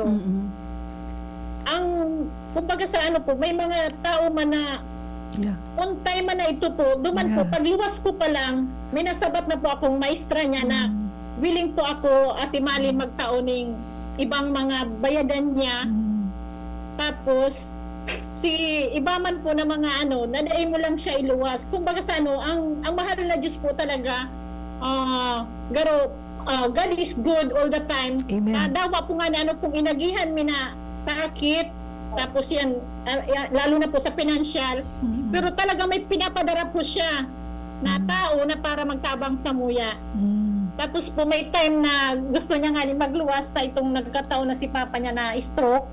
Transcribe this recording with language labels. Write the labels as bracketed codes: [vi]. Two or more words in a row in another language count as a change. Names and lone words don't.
[bik] Ang kumbaga sa ano po, may mga tao man na [en] on time [bik] man na ito po, duman po, pagluwas ko pa lang, may nasabat na po akong maestra niya na willing po ako, Ate Malin, magtaoning ibang mga bayadan niya. Tapos, si iba man po na mga ano, nadaay mo lang siya iluwas. Kumbaga sa ano, ang mahal na Diyos po talaga, garo, [en] God is good all the time. Amen. [bik] Dawa po nga na ano pong inagihan mi na sakit, tapos yan, lalo na po sa financial. Pero talaga may pinapadara po siya na tao na para magtabang sa muya. Tapos po may time na gusto niya nga magluwas, itong nagkataon na si papa niya na stroke.